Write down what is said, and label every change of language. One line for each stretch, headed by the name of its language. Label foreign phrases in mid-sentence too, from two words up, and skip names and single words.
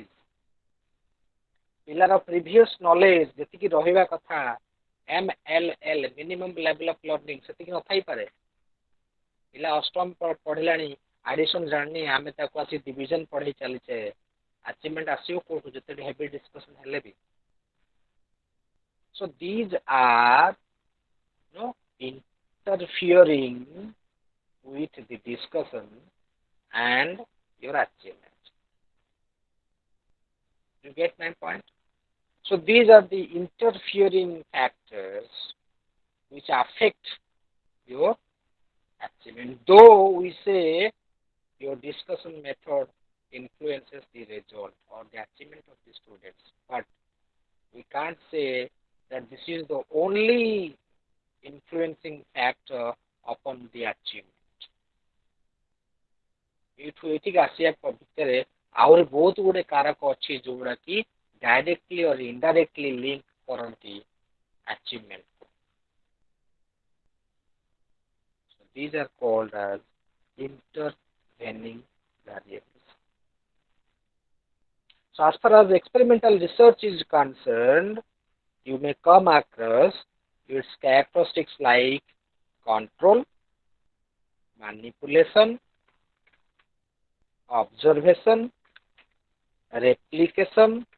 Odia: ପିଲାର
English: previous knowledge
Odia: ଯେତିକି ରହିବା କଥା, MLL
English: minimum level of learning
Odia: ସେତିକି ନଥାଇପାରେ. ପିଲା ଅଷ୍ଟମ ପଢିଲାଣି, ଆଡିସନ ଜାଣିନି, ଆମେ ତାକୁ ଆସି ଡିଭିଜନ ପଢେଇ ଚାଲିଛେ, achievement ଆସିବ କୋଉଠୁ ଯେତେ
English: heavy discussion
Odia: ହେଲେ ବି?
English: So these are interfering with the discussion and your achievement. You get my point? So these are the interfering factors which affect your achievement. Though we say your discussion method influences the result or the achievement of the students, but we can't say that this is the only influencing factor upon the achievement.
Odia: ଏଇଠୁ ଏଠିକି ଆସିବା ଭିତରେ ଆହୁରି ବହୁତ ଗୁଡେ କାରକ ଅଛି ଯୋଉଗୁଡା କି
English: directly or indirectly link
Odia: କରନ୍ତି achievement.
English: So these are called as intervening variables. So as far as experimental research is concerned, you may come across its characteristics like control, manipulation, observation, replication.